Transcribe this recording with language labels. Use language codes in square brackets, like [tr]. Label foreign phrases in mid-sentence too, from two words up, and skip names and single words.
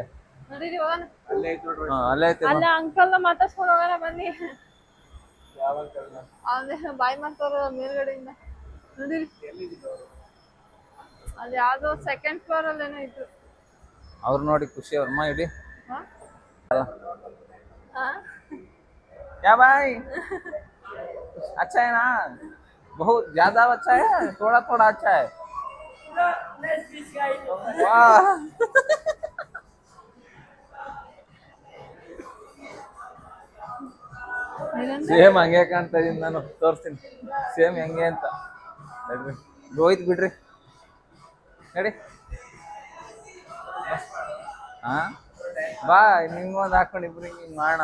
[kn] ನಡೀರಿ ಹೋಗೋಣ. ಅಲ್ಲೇ ಐತೆ. ಅಲ್ಲ ಅಂಕಲ್ ಮಾತಾಡ್ಸ್ಕೊಂಡು ಹೋಗೋಣ ಬನ್ನಿ. ಅವನೇ ಬಾಯ್ ಮಾಡ್ತಾರ ಮೇಲ್ಗಡೆಯಿಂದ, ನಡೀರಿ. ಅಲ್ಲಿ ಯಾವ್ದೋ [en] second floor [kn] ಅಲ್ಲೇನೋ ಇದ್ರು. ಅವ್ರು ನೋಡಿ ಖುಷಿ ಅವ್ರಮ್ಮ ಇಡಿ. [hi] क्या भाई अच्छा है ना? बहुत ज्यादा अच्छा है, थोड़ा अच्छा है? [kn] वाह ಸೇಮ್ ಹಂಗೆ ಕಾಣ್ತಾ ಇದೀನಿ ನಾನು, ತೋರಿಸ್ತೀನಿ ಸೇಮ್ ಹೆಂಗೆ ಅಂತ. ರೋಹಿತ್ ಬಿಡ್ರಿ ನಡಿ. ಹಾ ಬಾ, ನಿಮ್ಗೊಂದು ಹಾಕೊಂಡು ಇಬ್ರು ಹಿಂಗ್ ಮಾಡೋಣ.